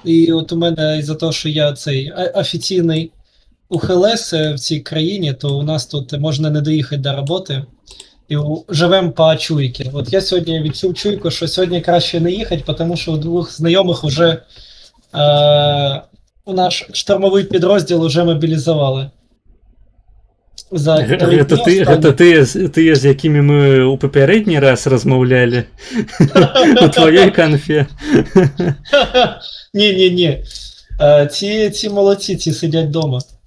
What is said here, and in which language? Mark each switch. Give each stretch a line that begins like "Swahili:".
Ukrainian: І от у мене із-за того, що я цей офіційний УХЛС в цій країні, то у нас тут можна не доїхати до роботи. І живемо по чуйки. От я сьогодні відчув чуйку, що сьогодні краще не їхати, тому що у двох знайомих вже у наш штурмовий підрозділ вже мобілізували. За 3 дні
Belarusian: Гэта ты, з якімі мы у папярэдні раз размаўлялі у твоей канфе.
Ukrainian: Ні. Ці молодці, ці сидять вдома.